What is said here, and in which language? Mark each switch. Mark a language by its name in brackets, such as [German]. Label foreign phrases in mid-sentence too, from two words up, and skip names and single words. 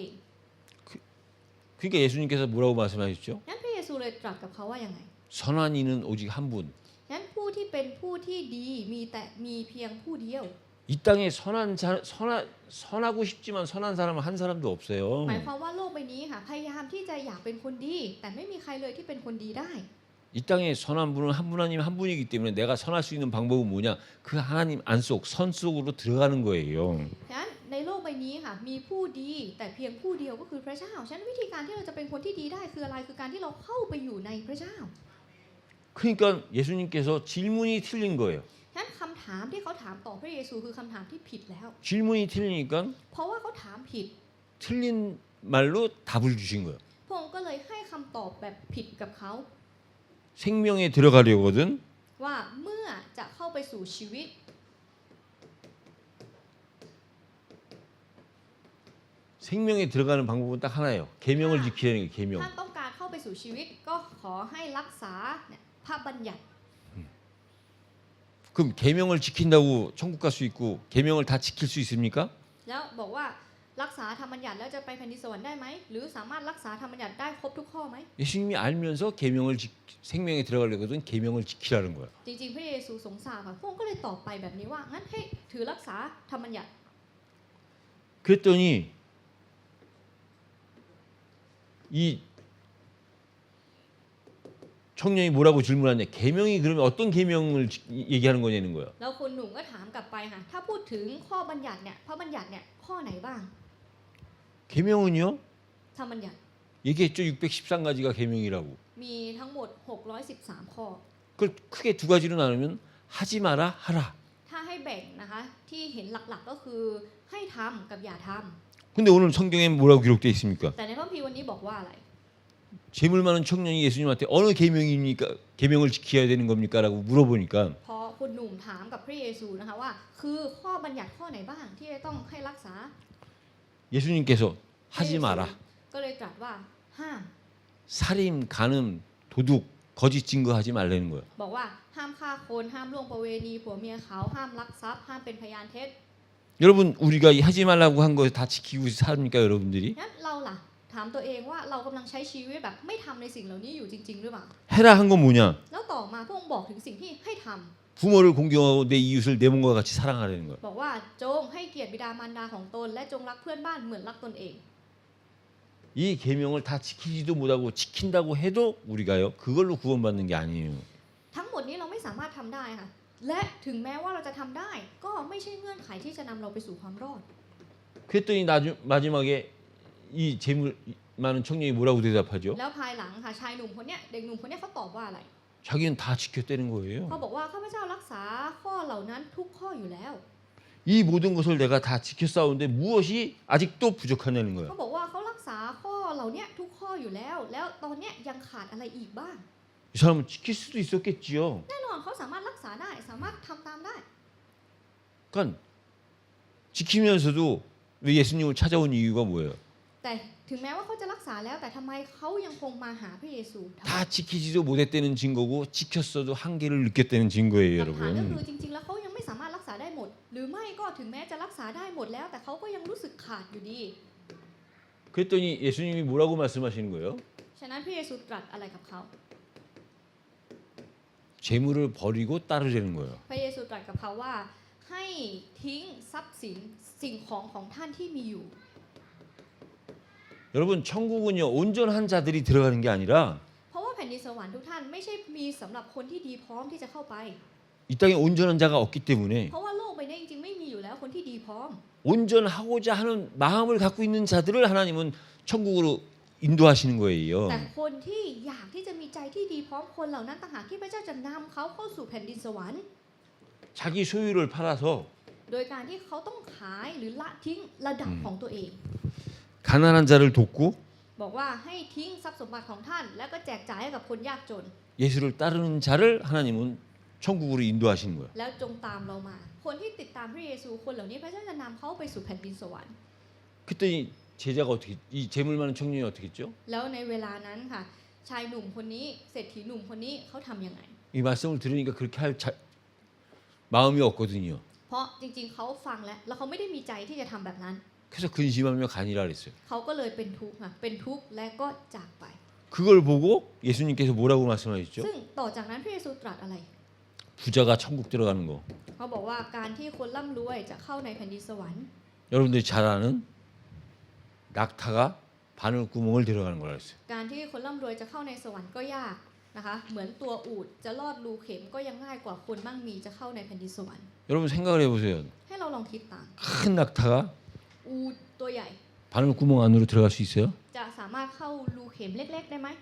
[Korean] 그러니까 예수님께서 뭐라고 말씀하셨죠? [Thai] งั้นพระเยซูเลยตรัสกับเขาว่ายังไง [Korean] 선한 이는 오직 한 분. [Thai] งั้นผู้ที่เป็นผู้ที่ดีมีเพียงผู้เดียว [Korean] 이 땅에 선하고 싶지만 선한 사람은 한 사람도 없어요. [Thai] หมายความว่าโลกใบนี้ค่ะพยายามที่จะอยากเป็นคนดี แต่ไม่มีใครเลยที่เป็นคนดีได้ [Korean] 이 땅에 선한 분은 한 하나님 한 분이기 때문에 내가 선할 수 있는 방법은 뭐냐? 그 하나님 안속 선 속으로 들어가는 거예요. [Thai] ฉะนั้นในโลกใบนี้ค่ะมีผู้ดีแต่เพียงผู้เดียวก็คือพระเจ้าฉะนั้นวิธีการที่เราจะเป็นคนที่ดีได้คืออะไรคือการที่เราเข้าไปอยู่ในพระเจ้า [Korean] 그러니까 예수님께서 질문이 틀린 거예요. [Thai] ฉะนั้นคำถามที่เขาถามต่อพระเยซูคือคำถามที่ผิดแล้ว [Korean] 질문이 틀리니까 [Thai] เพราะว่าเขาถามผิด [Korean] 틀린 말로 답을 주신 거예요. [Thai] พระองค์ก็เลยให้คำตอบแบบผิดกับเขา [Korean] 생명에 들어가려거든 [Thai] ว่าเมื่อจะเข้าไปสู่ชีวิต [Korean] 생명에 들어가는 방법은 딱 하나예요. 계명을 지키는 게 계명. [Thai] ถ้าต้องการเข้าไปสู่ชีวิตก็ขอให้รักษาเนี่ยพระบัญญัติ [Korean] 그럼 계명을 지킨다고 천국 갈 수 있고 계명을 다 지킬 수 있습니까? [Thai] แล้วบอกว่ารักษาธรรมบัญญัติแล้วจะไปแผ่นดินสวรรค์ได้ไหมหรือสามารถรักษาธรรมบัญญัติได้ครบทุกข้อไหม [Korean] 예수님이 알면서 생명에 들어가려거든 계명을 지키라는 거예요. [Thai] จริงๆพระเยซูสงสารค่ะพระองค์ก็เลยตอบไปแบบนี้ว่างั้นให้ถือรักษาธรรมบัญญัติ [Korean] 그랬더니 이 청년이 뭐라고 질문하냐? 계명이 그러면 어떤 계명을 얘기하는 거냐는 거예요. [Thai] แล้วคนหนุ่มก็ถามกลับไปค่ะถ้าพูดถึงข้อบัญญัติเนี่ยพระบัญญัติเนี่ยข้อไหนบ้าง [Korean] 계명은요? [Thai] ธรรมบัญญัติ [Korean] 얘기했죠. 613가지가 계명이라고. [Thai] มีทั้งหมด613ข้อ [Korean] 그걸 크게 두 가지로 나누면 하지 마라, 하라. [Thai] ถ้าให้แบ่งนะคะที่เห็นหลักๆก็คือให้ทำกับอย่าทำ [Korean] 근데 오늘 성경에 뭐라고 기록되어 있습니까? [Thai] แต่ในพระคัมภีร์วันนี้บอกว่าอะไร [Korean] 재물 많은 청년이 예수님한테 어느 계명입니까? 계명을 지켜야 되는 겁니까라고 물어보니까 [Thai] พอคุณหนุ่มถามกับพระเยซูนะคะว่าคือข้อบัญญัติข้อไหนบ้างที่จะต้องให้รักษา [Korean] 예수님께서 하지 마라. [Thai] ก็เลยตรัสว่าห้าม [Korean] 살인, 간음, 도둑, 거짓 증거하지 말라는 거예요. [Thai] บอกว่าห้ามฆ่าคนห้ามล่วงประเวณีผัวเมียเขาห้ามลักทรัพย์ห้ามเป็นพยานเท็จ [Korean] 여러분 우리가 하지 말라고 한 거 다 지키고 삽니까 여러분들이? [Thai] งั้นเราล่ะถามตัวเองว่าเรากำลังใช้ชีวิตแบบไม่ทำในสิ่งเหล่านี้อยู่จริงๆหรือเปล่า [Korean] 해라 한 건 뭐냐? [Thai] แล้วต่อมาพระองค์บอกถึงสิ่งที่ให้ทำ [Korean] 부모를 공경하고 내 이웃을 내 몸과 같이 사랑하라는 거예요. [Thai] บอกว่าจงให้เกียรติบิดามารดาของตนและจงรักเพื่อนบ้านเหมือนรักตนเอง [Korean] 이 계명을 다 지키지도 못하고 지킨다고 해도 우리가요 그걸로 구원받는 게 아니에요. [Thai] ทั้งหมดนี้เราไม่สามารถทำได้ค่ะและถึงแม้ว่าเราจะทำได้ก็ไม่ใช่เงื่อนไขที่จะนำเราไปสู่ความรอด [Korean] 그랬더니 마지막에 이 재물 많은 청년이 뭐라고 대답하죠? [Thai] แล้วภายหลังค่ะชายหนุ่มคนเนี้ยเด็กหนุ่มคนเนี้ยเขาตอบว่าอะไร [Korean] 자기는 다 지켰다는 거예요. [Thai] เขาบอกว่าข้าพเจ้ารักษาข้อเหล่านั้นทุกข้ออยู่แล้ว [Korean] 이 모든 것을 내가 다 지켰사오는데 무엇이 아직도 부족하냐는 [Thai] เขา [Korean] 거예요. [Thai] บอกว่าเขารักษาข้อเหล่านี้ทุกข้ออยู่แล้ว แล้วตอนเนี้ยยังขาดอะไรอีกบ้าง [Korean] 이 사람은 지킬 수도 있었겠지요. [Thai] แน่นอนเขาสามารถรักษาได้สามารถทำตามได้ [Korean] 그러니까 지키면서도 왜 예수님을 찾아온 이유가 뭐예요? [Thai] แต่ถึงแม้ว่าเขาจะรักษาแล้วแต่ทำไมเขายังคงมาหาพระเยซูทำไม [Korean] 다 지키지도 못했다는 증거고 지켰어도 한계를 느꼈다는 증거예요, [Thai] หลักฐานก็ [Korean] 여러분. [Thai] คือจริงๆแล้วเขายังไม่สามารถรักษาได้หมด หรือไม่ก็ถึงแม้จะรักษาได้หมดแล้ว แต่เขาก็ยังรู้สึกขาดอยู่ดี [Korean] 그랬더니 예수님이 뭐라고 말씀하시는 거예요? [Thai] ฉะนั้นพระเยซูตรัสอะไรกับเขา [Korean] 재물을 버리고 따르라는 거예요. [Thai] พระเยซูตรัสกับเขาว่า ให้ทิ้งทรัพย์สินสิ่งของของท่านที่มีอยู่ [Korean] 여러분 천국은요 온전한 자들이 들어가는 게 아니라 [Thai] เพราะว่าแผ่นดินสวรรค์ทุกท่านไม่ใช่มีสำหรับคนที่ดีพร้อมที่จะเข้าไป [Korean] 이 땅에 온전한 자가 없기 때문에 [Thai] เพราะว่าโลกใบนี้จริงๆไม่มีอยู่แล้วคนที่ดีพร้อม [Korean] 온전하고자 하는 마음을 갖고 있는 자들을 하나님은 천국으로 인도하시는 [Thai] แต่ [Korean] 거예요. [Thai] คนที่อยากที่จะมีใจที่ดีพร้อมคนเหล่านั้นต่างหากที่พระเจ้าจะนำเขาเข้าสู่แผ่นดินสวรรค์ [Korean] 자기 소유를 팔아서 [Thai] โดยการที่เขาต้องขายหรือละทิ้งระดับของตัวเอง [Korean] 가난한 자를 돕고 [Thai] บอกว่าให้ทิ้งทรัพย์สมบัติของท่าน แล้วก็แจกจ่ายให้กับคนยากจน [Korean] 예수를 따르는 자를 하나님은 천국으로 인도하시는 거예요. [Thai] แล้วจงตามเรามา คนที่ติดตามพระเยซูคนเหล่านี้พระเจ้าจะนำเขาไปสู่แผ่นดินสวรรค์ [Korean] 그랬더니 제자가 어떻게 이 재물 많은 청년이 어떻게 했죠? [Thai] แล้วในเวลานั้นค่ะ ชายหนุ่มคนนี้เศรษฐีหนุ่มคนนี้เขาทำยังไง [Korean] 이 말씀을 들으니까 그렇게 할 마음이 없거든요. [Thai] เพราะจริงๆเขาฟังแล้วเขาไม่ได้มีใจที่จะทำแบบนั้น [Korean] 그래서 근심하며 가니라 그랬어요. [Thai] เขาก็เลยเป็นทุกข์ค่ะเป็นทุกข์และก็จากไป [Korean] 그걸 보고 예수님께서 뭐라고 말씀하셨죠? [Thai] ซึ่งต่อจากนั้นพระเยซูตรัสอะไร [Korean] 부자가 천국 들어가는 거. [Thai] เขาบอกว่าการที่คนร่ำรวยจะเข้าในแผ่นดินสวรรค์ [Korean] 여러분들이 잘 아는 낙타가 바늘구멍을 들어가는 거라 했어요. [Thai] การที่คนร่ำรวยจะเข้าในสวรรค์ก็ยากนะคะเหมือนตัวอูฐจะลอดรูเข็มก็ยังง่ายกว่าคนมั่งมีจะเข้าในแผ่นดินสวรรค์ [Korean] 여러분 생각을 해보세요. [Thai] ให้เราลองคิดตาม [Korean] 큰 낙타가 [Thai] อูฐตัวใหญ่ [Korean] 바늘구멍 안으로 들어갈 수 있어요? [Thai] จะสามารถเข้ารูเข็มเล็กๆได้ไหม